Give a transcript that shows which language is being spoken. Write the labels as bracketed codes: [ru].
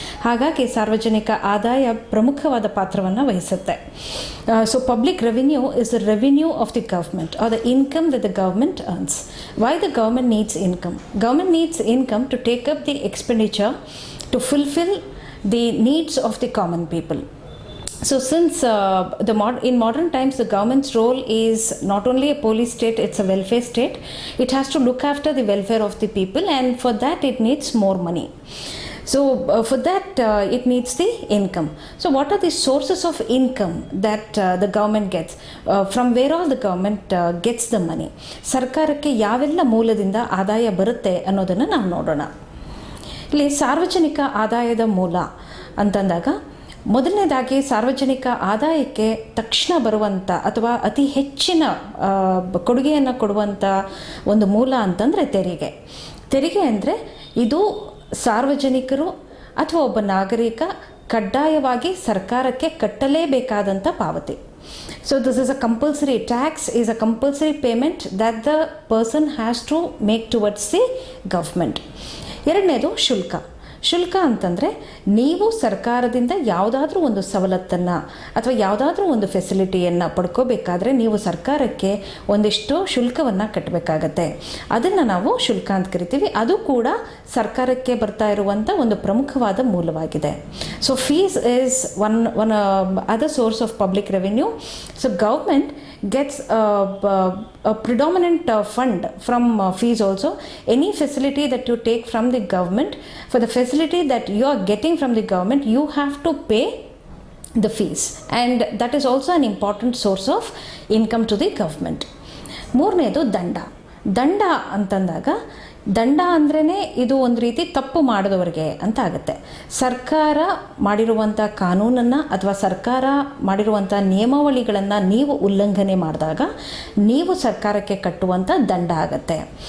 [kn] ಹಾಗಾಗಿ ಸಾರ್ವಜನಿಕ ಆದಾಯ ಪ್ರಮುಖವಾದ ಪಾತ್ರವನ್ನು ವಹಿಸುತ್ತೆ. [en] So public revenue is the revenue of the government are the income that the government earns. Why the government needs income? Government needs income to take up the expenditure to fulfil the needs of the common people. So since in modern times the government's role is not only a police state, it's a welfare state. It has to look after the welfare of the people, and for that it needs more money. So for that it needs the income. So what are the sources of income that the government gets? From where all the government gets the money? [kn] ಸರ್ಕಾರಕ್ಕೆ ಯಾವೆಲ್ಲ ಮೂಲದಿಂದ ಆದಾಯ ಬರುತ್ತೆ ಅನ್ನೋದನ್ನು ನಾವು ನೋಡೋಣ. ಇಲ್ಲಿ ಸಾರ್ವಜನಿಕ ಆದಾಯದ ಮೂಲ ಅಂತಂದಾಗ ಮೊದಲನೇದಾಗಿ ಸಾರ್ವಜನಿಕ ಆದಾಯಕ್ಕೆ ತಕ್ಷಣ ಬರುವಂಥ ಅಥವಾ ಅತಿ ಹೆಚ್ಚಿನ ಕೊಡುಗೆಯನ್ನು ಕೊಡುವಂಥ ಒಂದು ಮೂಲ ಅಂತಂದರೆ ತೆರಿಗೆ ಅಂದರೆ ಇದು ಸಾರ್ವಜನಿಕರು ಅಥವಾ ಒಬ್ಬ ನಾಗರಿಕ ಕಡ್ಡಾಯವಾಗಿ ಸರ್ಕಾರಕ್ಕೆ ಕಟ್ಟಲೇಬೇಕಾದಂಥ ಪಾವತಿ. [en] So this is a compulsory tax, is a compulsory payment that the person has to make towards the government. [kn] ಎರಡನೇದು ಶುಲ್ಕ ಅಂತಂದರೆ ನೀವು ಸರ್ಕಾರದಿಂದ ಯಾವುದಾದ್ರೂ ಒಂದು ಸವಲತ್ತನ್ನು ಅಥವಾ ಯಾವುದಾದ್ರೂ ಒಂದು ಫೆಸಿಲಿಟಿಯನ್ನು ಪಡ್ಕೋಬೇಕಾದ್ರೆ ನೀವು ಸರ್ಕಾರಕ್ಕೆ ಒಂದಿಷ್ಟು ಶುಲ್ಕವನ್ನು ಕಟ್ಟಬೇಕಾಗತ್ತೆ. ಅದನ್ನು ನಾವು ಶುಲ್ಕ ಅಂತ ಕರಿತೀವಿ. ಅದು ಕೂಡ ಸರ್ಕಾರಕ್ಕೆ ಬರ್ತಾ ಇರುವಂಥ ಒಂದು ಪ್ರಮುಖವಾದ ಮೂಲವಾಗಿದೆ. [en] So fees is one other source of public revenue. So government gets a predominant fund from fees also. Any facility that you take from the government, for the facility that you are getting from the government, you have to pay the fees, and that is also an important source of income to the government. [kn] ಮೂರನೇದು ದಂಡ ಅಂತಂದಾಗ ದಂಡ ಅಂದ್ರೇ ಇದು ಒಂದು ರೀತಿ ತಪ್ಪು ಮಾಡಿದವರಿಗೆ ಅಂತ ಆಗುತ್ತೆ. ಸರ್ಕಾರ ಮಾಡಿರುವಂಥ ಕಾನೂನನ್ನು ಅಥವಾ ಸರ್ಕಾರ ಮಾಡಿರುವಂಥ ನಿಯಮಾವಳಿಗಳನ್ನು ನೀವು ಉಲ್ಲಂಘನೆ ಮಾಡಿದಾಗ ನೀವು ಸರ್ಕಾರಕ್ಕೆ ಕಟ್ಟುವಂಥ ದಂಡ ಆಗುತ್ತೆ.